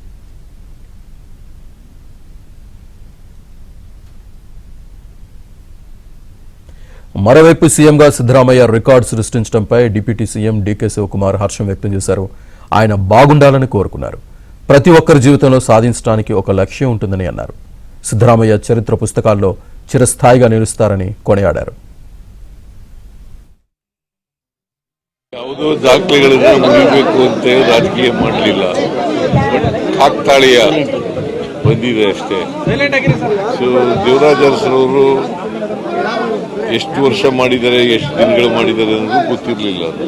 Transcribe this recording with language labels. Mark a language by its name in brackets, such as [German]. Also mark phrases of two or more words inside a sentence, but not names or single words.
[Telugu] మరోవైపు సీఎంగా సిద్ధరామయ్య రికార్డు సృష్టించడంపై డిప్యూటీ సీఎం డీకే శివకుమార్ హర్షం వ్యక్తం చేశారు. ఆయన బాగుండాలని కోరుకున్నారు. ప్రతి ఒక్కరి జీవితంలో సాధించడానికి ఒక లక్ష్యం ఉంటుందని అన్నారు. సిద్ధరామయ్య చరిత్ర పుస్తకాల్లో చిరస్థాయిగా నిలుస్తారని కొనియాడారు. [Kannada] ಯಾವುದೋ ದಾಖಲೆಗಳನ್ನು ಮುಗಿಬೇಕು ಅಂತ ರಾಜಕೀಯ ಮಾಡಲಿಲ್ಲ, ಕಾಕ್ತಾಳೀಯ ಬಂದಿದೆ ಅಷ್ಟೇ. ಸೊ ದೇವರಾಜ ಅರಸರವರು ಎಷ್ಟು ವರ್ಷ ಮಾಡಿದ್ದಾರೆ, ಎಷ್ಟು ದಿನಗಳು ಮಾಡಿದ್ದಾರೆ ಅನ್ನೋದು ಗೊತ್ತಿರಲಿಲ್ಲ.